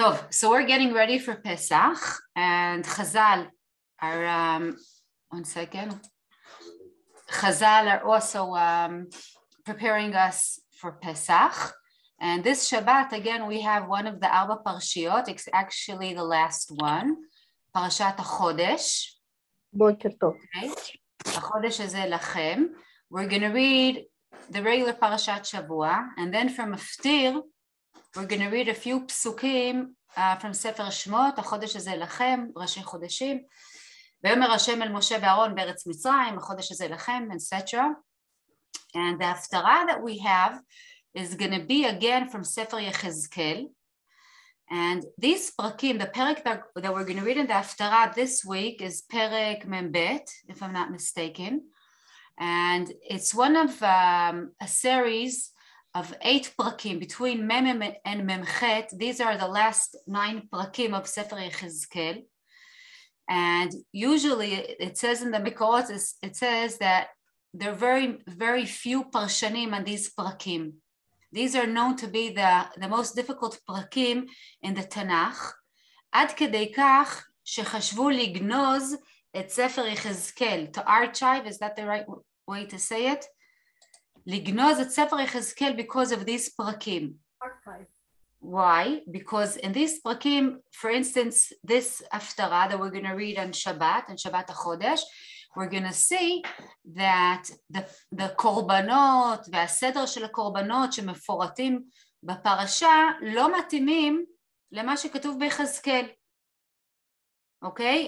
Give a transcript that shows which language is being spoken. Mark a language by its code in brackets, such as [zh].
[en] So we're getting ready for Pesach, and Chazal are, one second, Chazal are also preparing us for Pesach, and this Shabbat, again, we have one of the Arba Parshiot, it's actually the last one, Parashat HaChodesh. [he] בוקר טוב. Okay. החודש הזה לכם. [en] We're going to read the regular Parashat Shavua, and then from Aftir, we're going to read a few psukim from ספר שמות, [he] החודש הזה לכם, ראשי חודשים. ויאמר השם אל משה ואהרון בארץ מצרים, החודש הזה לכם, etc. [en] And the הפטרה that we have is going to be again from ספר יחזקאל. And these פרקים, the פרק that we're going to read in the הפטרה this week is פרק מ"ב, if I'm not mistaken. And it's one of a series of 8 prakim between Mem and Memchet. These are the last 9 prakim of Sefer Yechezkel. And usually it says in the Mikorot, it says that there are very, very few parshanim on these prakim. These are known to be the most difficult prakim in the Tanakh. [he] עד כדי כך שחשבו לגנוז את ספר יחזקאל. [en] To archive, is that the right way to say it? [he] לגנוז את ספר יחזקאל [en] because of these [he] פרקים. [en] Archive. Why? Because in these פרקים, for instance, this הפטרה that we're going to read on Shabbat החודש, we're going to see that the [he] קורבנות והסדר של הקורבנות שמפורטים בפרשה לא מתאימים למה שכתוב ביחזקאל. [en] Okay?